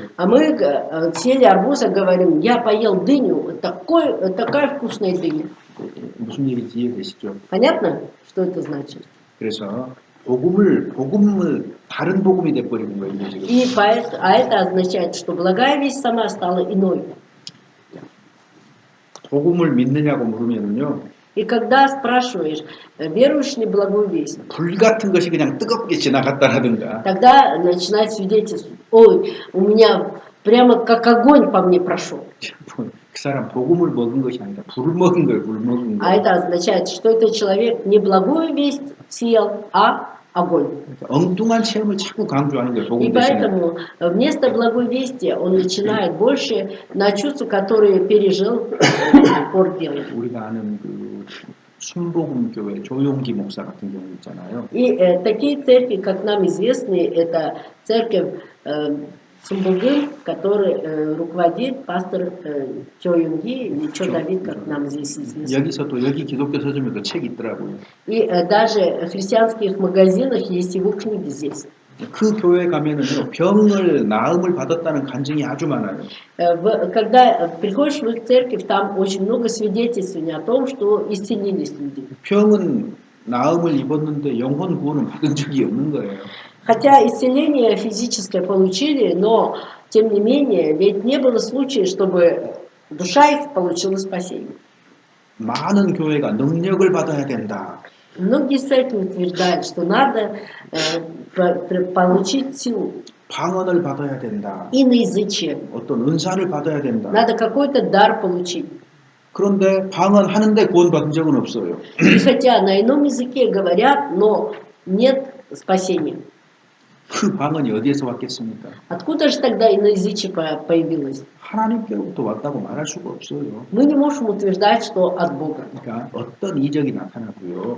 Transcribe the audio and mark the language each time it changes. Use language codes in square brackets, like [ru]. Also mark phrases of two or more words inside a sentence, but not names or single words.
[ru] А мы съели арбуз и говорим: я поел дыню, такая вкусная дыня. [ko] 무슨 얘기인지 이해되시죠? [ru] Понятно, что это значит? [ko] 그래서 복음을 다른 복음이 돼버리는 거예요 지금. [ru] И это означает, что благая весть сама стала иной. [ko] 복음을 믿느냐고 물으면은요. [ru] И когда спрашиваешь, веруешь ли в благую весть, [ko] 불 같은 것이 그냥 뜨겁게 지나갔다라든가. [ru] тогда начинает свидетельствовать: ой, у меня прямо как огонь по мне прошел. [ko] 그 사람 복음을 먹은 것이 아니라 불을 먹은 거예요, 불 먹은 거. [ru] А это означает, что этот человек не благую весть съел, а огонь. [ko] 엉뚱한 체험을 자꾸 강조하는 거예요, [ru] И [ko] 복음 대신에. [ru] поэтому вместо благой вести он начинает больше на чувства, которые пережил, упор делать. [ko] 우리가 아는 그 순복음 교회 조용기 목사 같은 경우 있잖아요. [ru] И такие церкви, как нам известны, это церковь Сумбугы, который руководит пастор Чо Юнги или Чо Давид, как нам здесь известно. [ko] 여기서도 여기 기독교 서점에도 책이 있더라고요. [ru] И даже в христианских магазинах есть его книги здесь. [ko] 그 교회 가면은요 병을 나음을 받았다는 간증이 아주 많아요. [ru] Когда приходишь в их церковь, там очень много свидетельствований о том, что исцелились люди. [ko] 병은 나음을 입었는데 영혼 구원은 받은 적이 없는 거예요. [ru] Хотя исцеление физическое получили, но тем не менее, ведь не было случая, чтобы душа их получила спасение. [ko] 많은 교회가 능력을 받아야 된다. [ru] Многие церкви утверждают, что надо получить силу, [ko] 방언을 받아야 된다. [ru] иноязычие, [ko] 어떤 은사를 받아야 된다. [ru] надо какой-то дар получить. [ko] 그런데 방언하는데 구원받은 적은 없어요. [ru] И хотя на ином языке говорят, но нет спасения. [ko] 그 방언이 어디에서 왔겠습니까? [ru] Откуда же тогда иноязычие появилось? [ko] 하나님께로부터 왔다고 말할 수가 없어요. [ru] Мы не можем утверждать, что от Бога. [ko] 그러니까 어떤 이적이 나타나고요.